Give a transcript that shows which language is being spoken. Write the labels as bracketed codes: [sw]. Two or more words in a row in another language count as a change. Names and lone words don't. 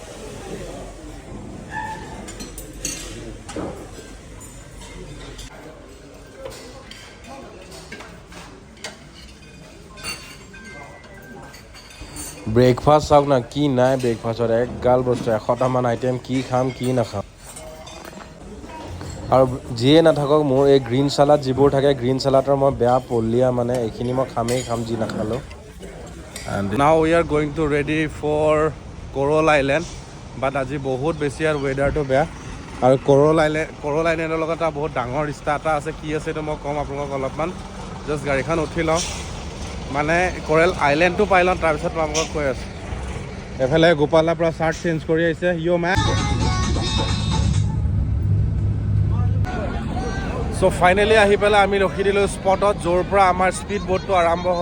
[as] ব্ৰেকফাষ্ট চাওক না, কি নাই ব্ৰেকফাষ্টত। একগাল বস্তু, 100টামান আইটেম। কি খাম কি নাখাম। আৰু যিয়ে নাথাকক, মোৰ এই [en] green salad [as] যিবোৰ থাকে, [en] green saladৰ [as] মই বেয়া পলীয়া, এইখিনি মই খাম যি নাখালেও। [en] And now we are going to ready for Coral Island, but [as] আজি বহুত বেছি আৰু ৱেডাৰটো বেয়া। আৰু Coral Islandৰ লগত এটা বহুত ডাঙৰ ৰিষ্টা এটা আছে। কি আছে এইটো মই ক'ম আপোনালোকক অলপমান। জাষ্ট গাড়ীখন উঠি লওঁ, কৰেল আইলেণ্ডটো পাই লওঁ, তাৰপিছত মই আপোনালোকক কৈ আছোঁ। এফালে গোপালৰ পৰা [en] shirt change [as] কৰি আহিছে। চ' ফাইনেলি আহি পেলাই আমি ৰখি দিলোঁ স্পটত, য'ৰ পৰা আমাৰ [en] speed boatটো [as] আৰম্ভ হ'ব।